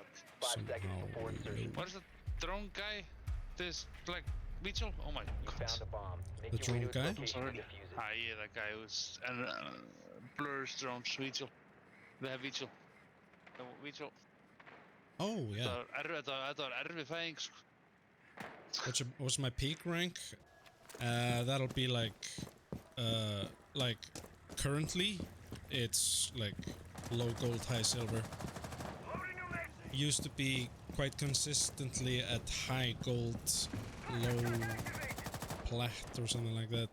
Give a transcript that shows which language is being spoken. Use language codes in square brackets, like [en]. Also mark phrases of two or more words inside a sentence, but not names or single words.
[en] 5 seconds before insertion. what is the drone guy? This like Mitchell? Oh my You god. found a bomb. Make The your way to drone its guy? location and Sorry. defuse it. Ah, yeah, that guy who's and blurs drones. Mitchell. We have Mitchell. Mitchell. Oh yeah. [is] Þetta var erfið fæðing sko. [en] What's my peak rank? That'll be like currently it's like low gold, high silver. Used to be quite consistently at high gold, low plat or something like that.